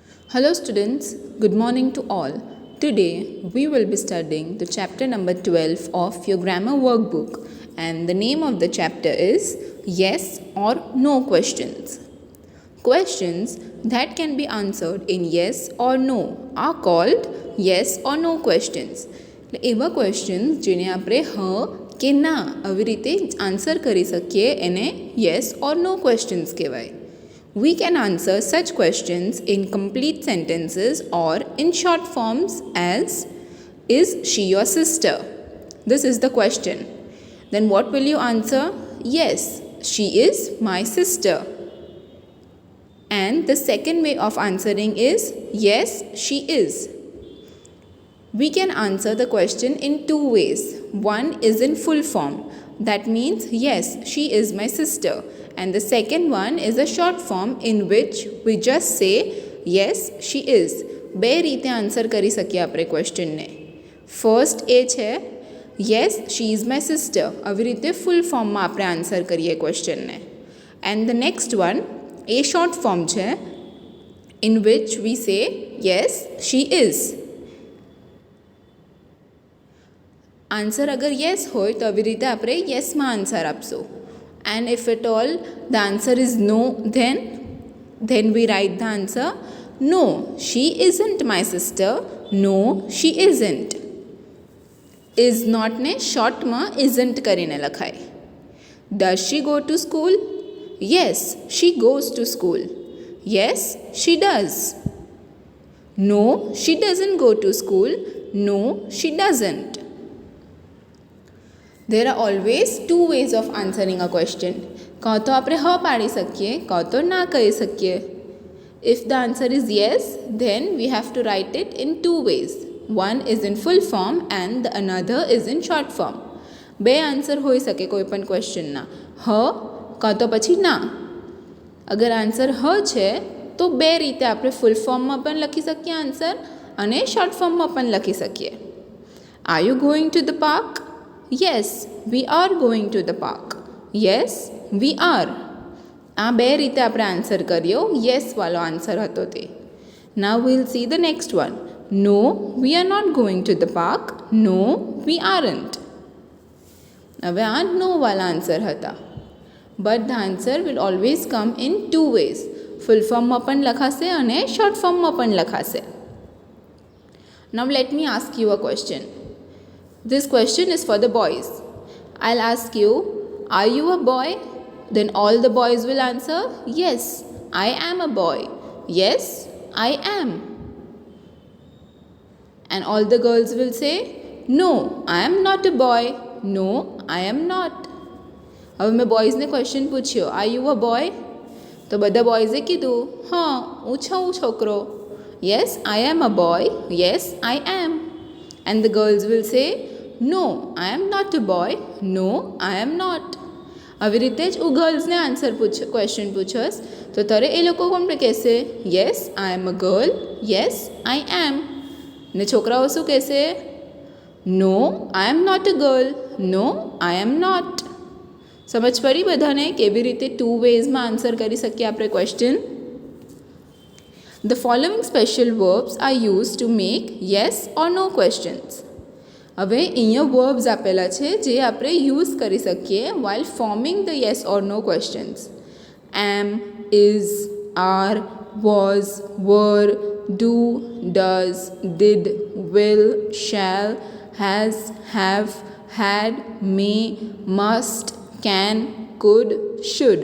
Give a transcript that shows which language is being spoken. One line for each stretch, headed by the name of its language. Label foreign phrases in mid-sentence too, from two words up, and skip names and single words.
English: Hello students, good morning to all. Today we will be studying the chapter number 12 of your grammar workbook, and the name of the chapter is Yes or No questions. Questions that can be answered in yes or no are called yes or no questions.
Gujarati: એવા ક્વેશ્ચન્સ જેને આપણે કે ના આવી રીતે આન્સર કરી શકીએ એને
English: yes or no questions
Gujarati: કહેવાય.
English: We can answer such questions in complete sentences or in short forms as is she your sister? This is the question. Then what will you answer? Yes, she is my sister. And the second way of answering is yes, she is. We can answer the question in two ways. One is in full form. That means yes, she is my sister. And the second one is a short form in which we just say yes, she is.
Gujarati: બે રીતે આન્સર કરી શકીએ આપણે ક્વેશ્ચનને. ફર્સ્ટ એ છે
English: yes, she is my sister.
Gujarati: આવી રીતે
English: full formમાં
Gujarati: આપણે આન્સર કરીએ ક્વેશ્ચનને.
English: and the next one એ short form છે in which we say yes, she is.
Gujarati: આન્સર અગર યસ હોય તો આવી રીતે આપણે યસમાં આન્સર આપશું.
English: And if at all the answer is no, then we write the answer no, she isn't my sister. No, she isn't. Is not
Gujarati: ને શોર્ટમાં
English: isn't
Gujarati: કરીને લખાય.
English: Does she go to school? Yes, she goes to school. Yes, she does. No, she doesn't go to school. No, she doesn't. There are always two ways of answering a question.
Gujarati: કાં તો આપણે હ પાડી શકીએ, કાં તો ના કહી શકીએ.
English: If the answer is yes, then we have to write it in two ways. One is in full form and the another is in short form.
Gujarati: બે આન્સર હોઈ શકે કોઈ પણ ક્વેશ્ચનના, હ કાં તો પછી ના. અગર આન્સર હ છે તો બે રીતે આપણે
English: full formમાં
Gujarati: પણ લખી શકીએ આન્સર અને
English: short formમાં
Gujarati: પણ લખી શકીએ.
English: Are you going to the park? Yes, we are going to the park. Yes, we are.
Gujarati: આ બે રીતે આપણે આન્સર કર્યો. યસ વાળો આન્સર હતો તે.
English: Now we'll see the next one. No, we are not going to the park. No, we aren't.
Gujarati: હવે આ નો વાળા આન્સર હતા.
English: But the answer will always come in two ways. full formમાં
Gujarati: પણ લખાશે અને
English: short formમાં
Gujarati: પણ લખાશે.
English: Now let me ask you a question. This question is for the boys. I'll ask you, are you a boy? Then all the boys will answer, yes, I am a boy. Yes, I am. And all the girls will say, no, I am not a boy. No, I am not.
Gujarati: હવે મેં બોયઝને ક્વેશ્ચન પૂછ્યો,
English: are you a boy?
Gujarati: તો બધા બોયઝે કીધું, હા, હું છું છોકરો.
English: Yes, I am a boy. Yes, I am. And the girls will say, no, I am not a boy. No, I am not.
Gujarati: આવી રીતે જ હું ગર્લ્સને આન્સર ક્વેશ્ચન પૂછસ તો ત્યારે એ લોકો કોણ કહેશે,
English: yes I am a girl. yes I am.
Gujarati: ને છોકરાઓ શું કહેશે,
English: no I am not a girl. no I am not.
Gujarati: સમજ પડી બધાને કેવી રીતે
English: two waysમાં
Gujarati: આન્સર કરી શકીએ આપણે ક્વેશ્ચન.
English: The following special verbs are used to make yes or no questions.
Gujarati: હવે અહીંયા વર્બ્સ આપેલા છે જે આપણે યુઝ કરી શકીએ
English: while forming the yes or no questions. Am, is, are, was, were, do, does, did, will, shall, has, have, had, may, must, can, could, should.